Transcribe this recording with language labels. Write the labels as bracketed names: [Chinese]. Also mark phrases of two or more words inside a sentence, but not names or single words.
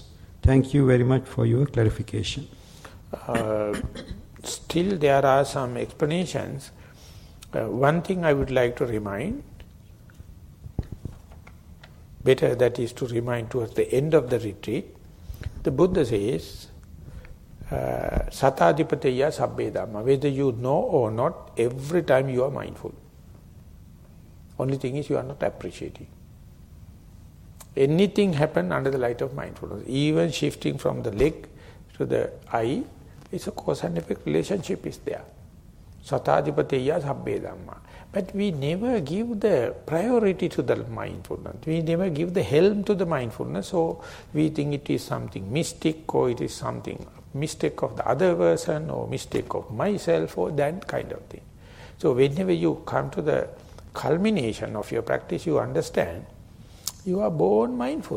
[English] Thank you very much for your clarification. Still there are some explanations. One thing I would like to remind, better that is to remind towards the end of the retreat, the Buddha says, [Pali] Satadipateya sabbe dhamma, [English] whether you know or not, every time you are mindful. Only thing is you are not appreciating. Anything happen under the light of mindfulness, even shifting from the leg to the eye, it's a cause and effect relationship is there. [Pali] Satadipateya sabbe dhamma. [English] But we never give the priority to the mindfulness. We never give the helm to the mindfulness, so we think it is something mystic, or it is something mistake of the other person, or mistake of myself, or that kind of thing. So whenever you come to the culmination of your practice, you understand you are born mindful.